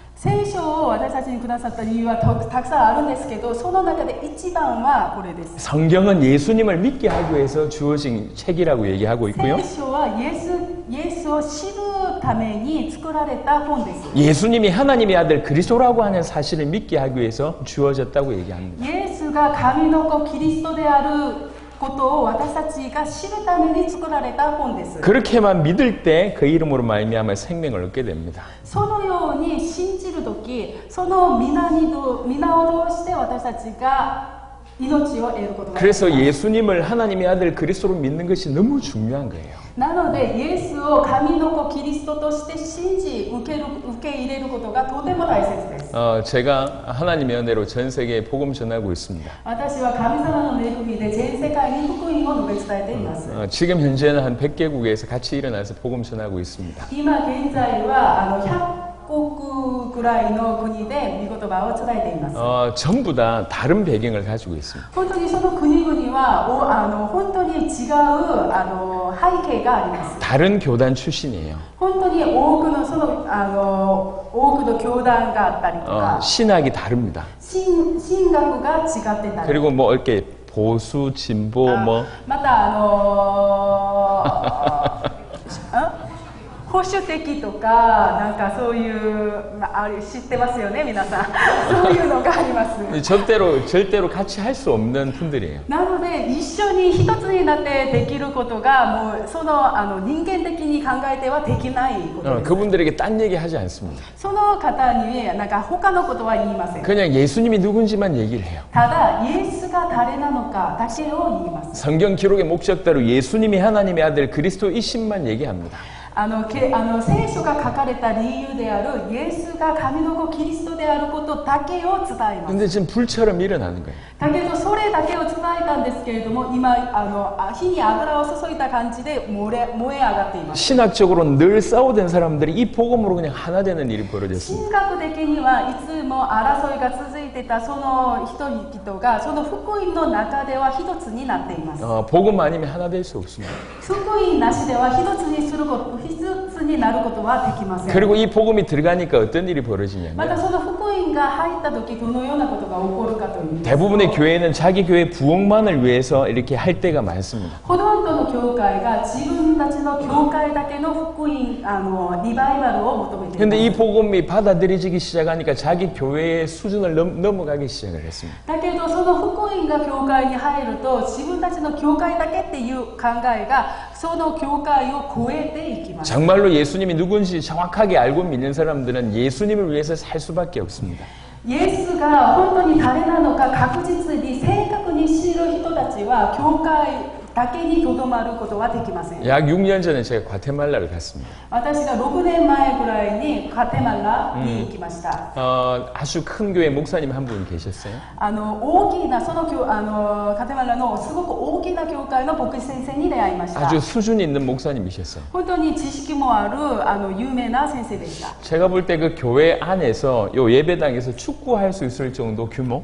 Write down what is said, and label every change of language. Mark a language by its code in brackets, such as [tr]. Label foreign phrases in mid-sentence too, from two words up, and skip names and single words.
[ja] 聖書を私たちにくださった理由はたくさんあるんですけどその中で一番はこれです。 [ko] 성경은 예수님을 믿게 하기 위해서 주어진 책이라고 얘기하고 있고요. [ja] 聖書はイエスを知るために作られた本です。 [ko] 예수님이 하나님의 아들 그리스도라고 하는 사실을 믿게 하기 위해서 주어졌다고 얘기합니다. [ja] イエスが神の子キリストであることを私たちが知るために作られた本です。 [ko] 그렇게만 믿을 때 그 이름으로 말미암아 생명을 얻게 됩니다. [ja] そのように信じるとき、その皆を通して私たちが命を得ることができます。 [ko] 그래서 예수님을 하나님의 아들 그리스도로 믿는 것이 너무 중요한 거예요. [ja] なのでイエスを神の子キリストとして信じ受け入れることがとても大切です。 [ko] 제가 하나님의 은혜로 전 세계에 복음 전하고 있습니다. [ja] 私は神様の恵みで全世界に福音を述べ伝えています。 [ko] 지금 현재는 한 100개국에서 같이 일어나서 복음 전하고 있습니다. [ja] 今現在は100国くらいの国で御言葉を伝えています。 [ko] 전부 다 다른 배경을 가지고 있습니다. [ja] 本当にその国々は本当に違う背景があります。 [ko] 다른 교단 출신이에요. [ja] 本当に多くの教団があったりとか、 [ko] 신학이 다릅니다. [ja] 神学が違ってたり、 [ko] 그리고 뭐 이렇게 보수, 진보 뭐 [ja] また保守的とかなんかそういうあれ知ってますよね皆さんそういうのがあります。 [ko] 절대로 같이 할 수 없는 분들이에요. [ja] なので一緒に一つになってできることがもうその人間的に考えてはできないことです。 [ko] 그분들에게 딴 얘기 하지 않습니다. [ja] その方になんか他のことは言いません。 [ko] 그냥 예수님이 누군지만 얘기를 해요. [ja] ただイエスが誰なのかだけを言います。 [ko] 성경 기록의 목적대로 예수님이 하나님의 아들 그리스도이심만 얘기합니다. [ja] 聖書が書かれた理由であるイエスが神の子キリストであることだけを伝えます。 [ko] 근데 지금 불처럼 일어나는 거예요. [ja] だけどそれだけを伝えたんですけれども今火に油を注いだ感じで燃え上がっています。 [ko] 신학적으로 늘 싸우던 사람들이 이 복음으로 그냥 하나 되는 일이 벌어졌습니다. [ja] 神学的にはいつも争いが続いてたその人々がその福音の中では一つになっています。 [ko] 복음 아니면 하나 될 수 없습니다. [ja] 福音なしでは一つになることはできません。 [ko] 그리고 이 복음이 들어가니까 어떤 일이 [ja] また [ko] 벌어지냐면 [ja] その福音が入った時どのようなことが起こるかというと [ko] 대부분의 교회는 자기 교회 부흥만을 위해서 이렇게 할 때가 많습니다. [ja] ほとんどの教会が自分たちの教会だけの福音リバイバルを求めています。 [ko] 근데 이 복음이 받아들여지기 시작하니까 자기 교회의 수준을 넘어가기 시작을 했습니다. [ja] だけどその福音が教会に入ると自分たちの教会だけっていう考えがその教会を超えていきます。 [ko] 정말로 예수님이 누군지 정확하게 알고 믿는 사람들은 예수님을 위해서 살 수밖에 없습니다. [ja] イエスが本当に誰なのか確実に正確に知る人たちは教会だけにとどまることはできません。 [ko] 약 6년 전에 제가 과테말라를 갔습니다. [ja] 私が6年前ぐらいにガテマラに行きました。 [ko] 아주 큰 교회 목사님 한 분 계셨어요. [ja] 大きなそのガテマラのすごく大きな教会の牧師先生に出会いました。 [ko] 아주 수준 있는 목사님이셨어요. [ja] 本当に知識もある有名な先生でした。 [ko] 제가 볼 때 그 교회 안에서 요 예배당에서 축구할 수 있을 정도 규모.